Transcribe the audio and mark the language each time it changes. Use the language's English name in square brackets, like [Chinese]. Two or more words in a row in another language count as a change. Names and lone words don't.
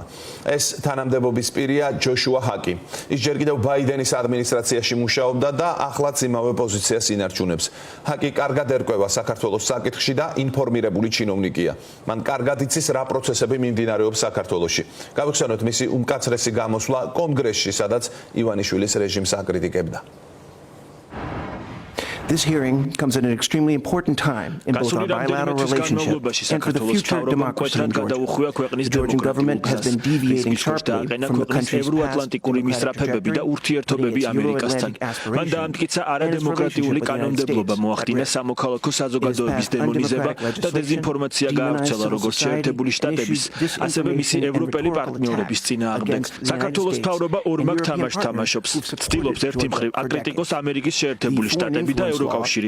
[Georgian] ეს თანამდებობის პირია ჯოშუა ჰაკი. ის ჯერ კიდევ ბაიდენის ადმინისტრაციაში მუშაობდა და ახლაც იმავე პოზიციას ინარჩუნებს. ჰაკი კარგად ერკვევა საქართველოს საკითხში და ინფორმირებული ჩინოვნიკია. მან კარგად იცის რა პროცესები მიმდინარეობს საქართველოში. გავიხსენოთ მისი უმკაცრესი გამოსვლა კონგრესში, სადაც ივანიშვილის რეჟიმს აკრიტიკებდა. [English] This hearing comes at an extremely important time in both our bilateral relationship and for the future democracy in Georgia. The Georgian government has been deviating sharply from the country's past democratic trajectory and its Euro-Atlantic aspirations. [Georgian] არადემოკრატიული კანონმდებლობა მოახდინა სამოქალაქო საზოგადოების დემონიზება და დეზინფორმაცია გაავრცელა როგორც შეერთებული შტატების, ასევე მისი ევროპელი პარტნიორების წინააღმდეგ. საქართველოს მთავრობა ორმაგ თამაშს თამაშობს. ცდილობს ერთი მხრივ აკრიტიკოს ამერიკის შეერთებული შტატები და ევროკავშირი.